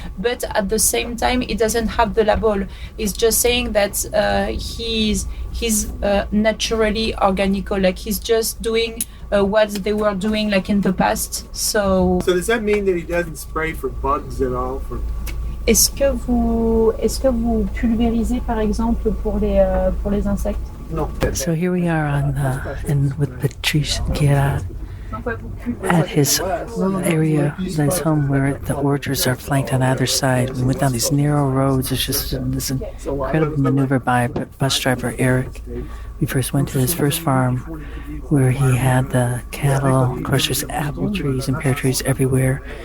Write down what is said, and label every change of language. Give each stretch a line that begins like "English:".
English: But at the same time, it doesn't have the label. It's just saying that he's naturally organical, like he's just doing what they were doing like in the past. So does that mean that he doesn't spray for bugs at all?
French: Est-ce que vous pulvérisez par exemple pour les insectes?
English: No. So here we are with Patrice Giard at his area, his home, where the orchards are flanked on either side. We went down these narrow roads. It's just this incredible maneuver by bus driver Eric. We first went to his first farm where he had the cattle. Of course, there's apple trees and pear trees everywhere.